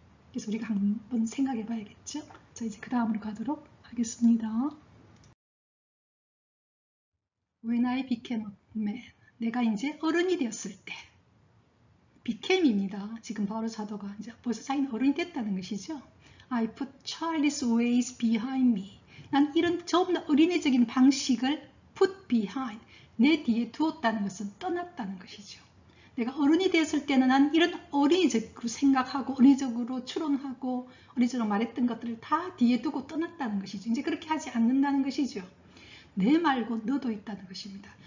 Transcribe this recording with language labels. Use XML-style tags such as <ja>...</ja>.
<ko>그래서 우리가 한번 생각해 봐야겠죠. 자, 이제 그 다음으로 가도록 하겠습니다.</ko> <en>When I became a man.</en> <ko>내가 이제 어른이 되었을 때. became입니다. 지금 바로 사도가 이제 벌써 자기는 어른이 됐다는 것이죠.</ko> <en>I put childish ways behind me.</en> <ko>난 이런 전부 다 어린애적인 방식을</ko> <en>put behind.</en> <ko>내 뒤에 두었다는 것은 떠났다는 것이죠. 내가 어른이 되었을 때는 난 이런 어린이적으로 생각하고 어린이적으로 추론하고 어린이적으로 말했던 것들을 다 뒤에 두고 떠났다는 것이죠. 이제 그렇게 하지 않는다는 것이죠. 내 말고 너도 있다는 것입니다.</ko>